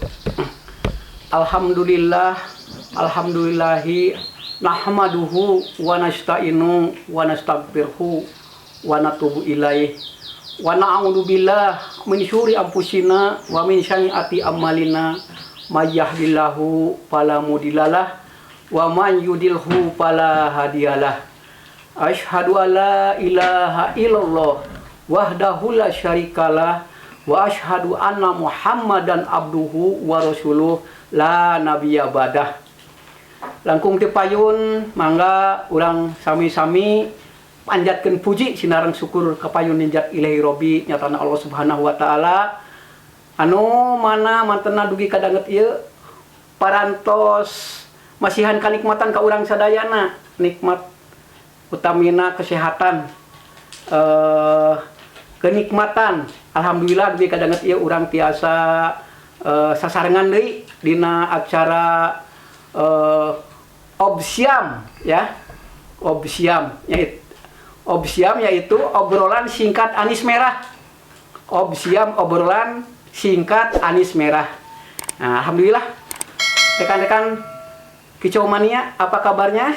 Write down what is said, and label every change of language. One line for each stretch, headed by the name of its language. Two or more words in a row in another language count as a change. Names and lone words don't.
Arabic: الحمد لله، الحمد لله نحمده ونستعينه ونستغفره ونتوب إليه ونعوذ بالله من شرور أنفسنا ومن سيئات أعمالنا من يهده الله فلا مضل له ومن يضلله فلا هادي له. أشهد أن لا إله إلا الله وحده لا شريك له وأشهد أن محمدا عبده ورسوله لا نبي بعده.
Sundanese: Langkung teu payun mangga urang sami-sami panjatkeun puji sinareng syukur ka payun ninjat
Arabic: إلهي ربي
Sundanese: nyatana
Arabic: الله سبحانه وتعالى
Sundanese: anu mana mantenna dugi ka danget ieu parantos masihan kanikmatan ka urang sadayana, nikmat utamina kesehatan, kenikmatan. Alhamdulillah dugi kadanget ieu urang tiasa sasarengan deui dina acara obsiam ya.
Indonesian: Obsiam yaitu obrolan singkat Anis Merah. Obsiam obrolan singkat Anis Merah. Nah, alhamdulillah rekan-rekan Kicau Mania, apa kabarnya?